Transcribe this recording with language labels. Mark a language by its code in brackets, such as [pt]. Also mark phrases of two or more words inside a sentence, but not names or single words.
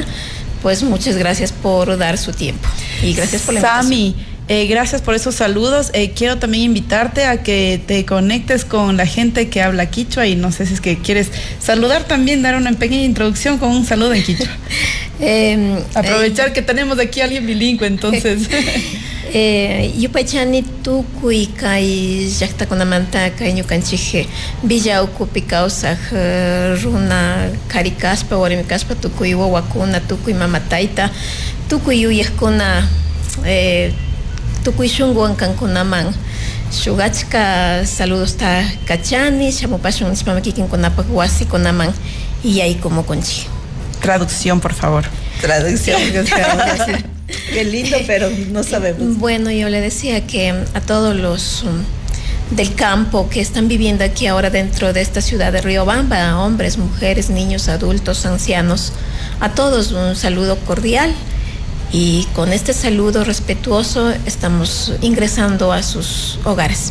[es] Pues muchas gracias por dar su tiempo y gracias por la invitación. Sami, gracias por esos saludos. Quiero también invitarte a que te conectes con la gente que habla quichua, y no sé si es que quieres saludar también, dar una pequeña introducción con un saludo en quichua. Aprovechar que tenemos aquí a alguien bilingüe, entonces. [qu] Yupaychani tukuy kay llaqtakunamanta kay ñukanchik villayukupi kawsaq runa kari kaspa, warmi kaspa, tukuy wawakuna, tukuy mamatayta, tukuy yuyaqkuna, tukuy shunguwan kankunaman shuk achka saludosta kachani, shamupashun nispama kikinkunapak wasikunaman yaykumunchik. [es] Traducción, por favor. Traducción. Qué lindo, pero no sabemos. Bueno, yo le decía que a todos los del campo que están viviendo aquí ahora dentro de esta ciudad de Riobamba, hombres, mujeres, niños, adultos, ancianos, a todos un saludo cordial, y con este saludo respetuoso estamos ingresando a sus hogares.